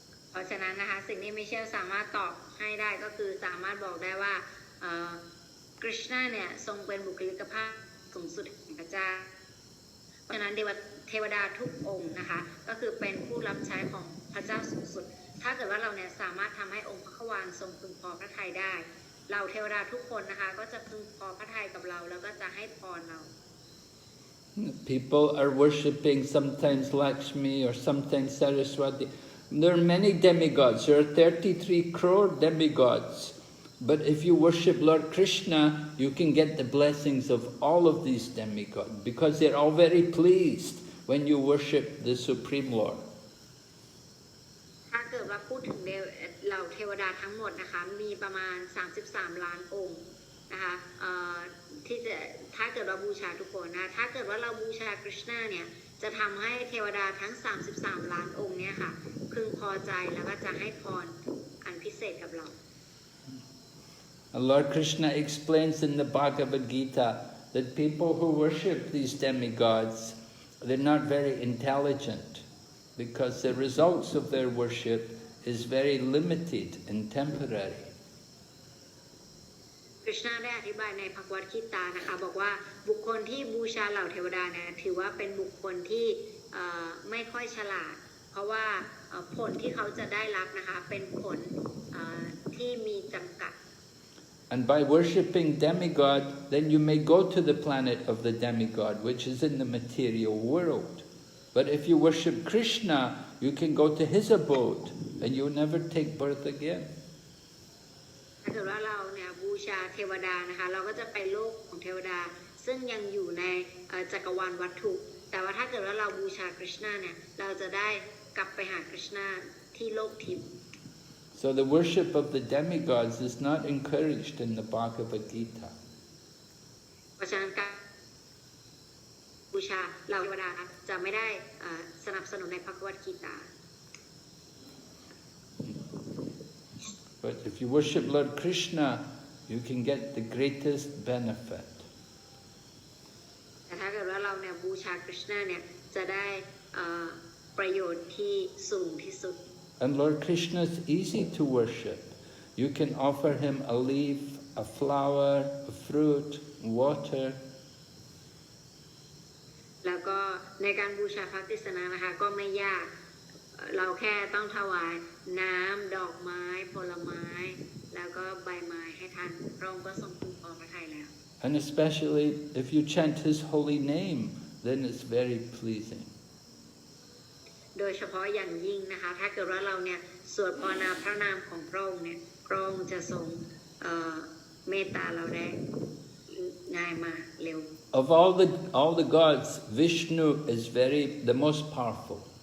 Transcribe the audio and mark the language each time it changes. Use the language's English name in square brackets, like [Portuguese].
[Thai] เพราะฉะนั้นนะคะสิ่งที่มิเชลสามารถตอบให้ได้ก็คือสามารถบอกได้ว่าคริชนาเนี่ยทรงเป็นบุคลิกภาพสูงสุดแห่งพระเจ้าเพราะฉะนั้นเทวดาทุกองค์นะคะก็คือเป็นผู้รับใช้ของพระเจ้าสูงสุดถ้าเกิดว่าเราเนี่ยสามารถทำให้องค์พระควานทรงพึงพอพระทัยได้เราเทวดาทุกคนนะคะก็จะพึงพอพระทัยกับเราแล้วก็จะให้พรเรา [English] People are worshipping sometimes Lakshmi or sometimes Saraswati. There are many demigods. There are 33 crore demigods. But if you worship Lord Krishna, you can get the blessings of all of these demigods because they're all very pleased when you worship the Supreme Lord. [Thai] ถ้าเกิดว่าพูดถึงเหล่าเทวดาทั้งหมดนะคะมีประมาณ33ล้านองค์นะคะที่จะถ้าเกิดเราบูชาทุกคนนะถ้าเกิดว่าเราบูชาคริชนาเนี่ยจะทำให้เทวดาทั้ง33ล้านองค์เนี่ยค่ะพึงพอใจแล้วก็จะให้พรอันพิเศษกับเรา [English] Lord Krishna explains in the Bhagavad Gita that people who worship these demigods, they're not very intelligent because the results of their worship is very limited and temporary. [Thai] คริชนาได้อธิบายในภควตคีตานะคะบอกว่าบุคคลที่บูชาเหล่าเทวดาเนี่ยถือว่าเป็นบุคคลที่ไม่ค่อยฉลาดเพราะว่าผลที่เขาจะได้รับนะคะเป็นผลที่มีจำกัด [English] And by worshipping demigod, then you may go to the planet of the demigod, which is in the material world. But if you worship Krishna, you can go to his abode, and you'll never take birth again. [Thai] ถ้าเกิดว่าเราเนี่ยบูชาเทวดานะคะเราก็จะไปโลกของเทวดาซึ่งยังอยู่ในจักรวาลวัตถุแต่ว่าถ้าเกิดว่าเราบูชาคริชนาเนี่ยเราจะได้กลับไปหาคริชนาที่โลกทิพย์ [English] So the worship of the demigods is not encouraged in the Bhagavad Gita. [Thai] เพราะฉะนั้นการบูชาเหล่าเทวดาจะไม่ได้สนับสนุนในภควตคีตา [English] But if you worship Lord Krishna, you can get the greatest benefit. [Thai] แต่ถ้าเกิดว่าเราเนี่ยบูชาคริชนาเนี่ยจะได้ประโยชน์ที่สูงที่สุด [English] And Lord Krishna is easy to worship. You can offer him a leaf, a flower, a fruit, water. [Thai] แล้วก็ในการบูชาพระกฤษณะนะคะก็ไม่ยากเราแค่ต้องถวายน้ำดอกไม้ผลไม้แล้วก็ใบไม้ให้ท่านพระองค์ก็ทรงพึงพอพระทัยแล้ว [English] And especially if you chant his holy name, then it's very pleasing. [Thai] โดยเฉพาะอย่างยิ่งนะคะถ้าเกิดว่าเราเนี่ยสวดภาวนาพระนามของพระองค์เนี่ยพระองค์จะทรงเมตตาเราได้ง่ายมากเร็ว [English] Of all the gods, Vishnu is the most powerful.